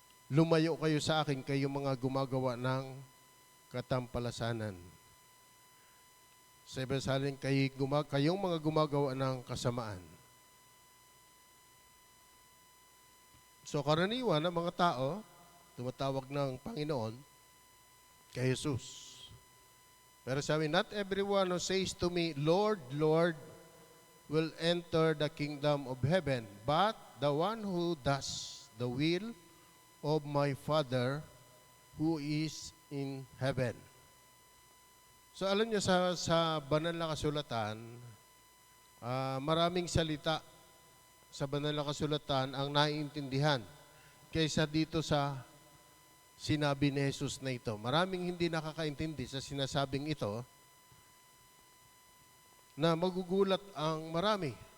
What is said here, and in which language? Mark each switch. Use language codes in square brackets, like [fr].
[tl] Lumayo kayo sa akin, kayong mga gumagawa ng katampalasanan. Sa ibang salin, kayong mga gumagawa ng kasamaan. So karaniwan ng mga tao, tumatawag ng Panginoon kay Jesus. Pero sabi, [en] not everyone who says to me, Lord, Lord, will enter the kingdom of heaven, but the one who does the will of my Father who is in heaven. [tl] So alam niyo sa banal na kasulatan, maraming salita sa banal na kasulatan ang naiintindihan kaysa dito sa sinabi ni Jesus na ito. Maraming hindi nakakaintindi sa sinasabing ito na magugulat ang marami.